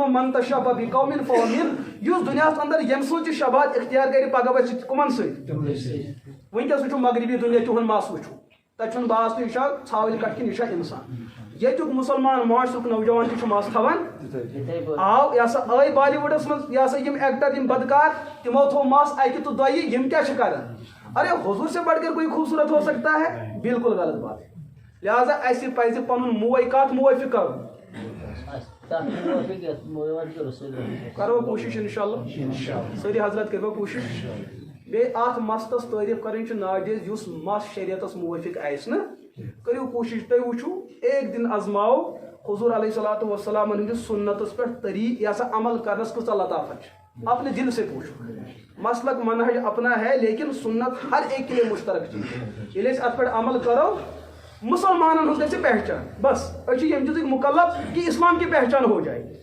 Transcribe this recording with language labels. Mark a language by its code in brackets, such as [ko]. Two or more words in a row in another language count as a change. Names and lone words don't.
[ar] من تشبہ بقوم فهو منهم [ks] یُس دُنیاہس اندر ییٚمہِ سٕنٛز تہِ شباہت اختیار کرِ پگہہ وۄتھِ کٕمن سۭتۍ ونکیٚس وٕچھو مغربی دُنیا تِہُنٛد مس وٕچھو تتہِ چھُنہٕ باسان یہِ چھا ژھاوٕلۍ کٹھ کِنہٕ یہِ چھا انسان ییٚتیُک مُسلمان معاشرُک نوجوان تہِ چھُ مس تھاوان آو یہ ہسا آے بالی وُڈس منٛز یہ ہسا یم ایکٹر یم بدکار تمو تھوٚو مس اکہِ تہٕ دۄیہِ یم کیاہ چھِ کران [ur] ارے حضور سے بڑھ کر کوئی خوبصورت ہو سکتا ہے بالکل غلط بات [ks] لہذا اسہِ پزِ پنُن موے کتھ موافق کرُن کرو کوشش انشاءاللہ سٲری حضرت کٔرِو کوشش بیٚیہِ اتھ مستس تعریف کرٕنۍ چھِ ناجائز یُس مس شریعتس موافق آسہِ نہٕ کٔرِو کوشش تُہۍ وٕچھِو [ur] ایک دن [ks] ازماو حضور [ar] علیہ الصلوۃ والسلام [ks] ہٕنٛدِس سنتس پٮ۪ٹھ طریقہٕ یہ ہسا عمل کرنس کۭژاہ لطافت چھِ [ur] اپنے دل سے پوچھو مسلک منہج اپنا ہے لیکن سنت ہر ایک کے لیے مشترک چیز [ks] ییٚلہِ أسۍ اتھ پٮ۪ٹھ عمل کرو مسلمانن ہُنٛد گژھِ پہچان بس أسۍ چھِ ییٚمہِ چیٖزٕکۍ مُکلف [ur] کہ اسلام کی پہچان ہو جائے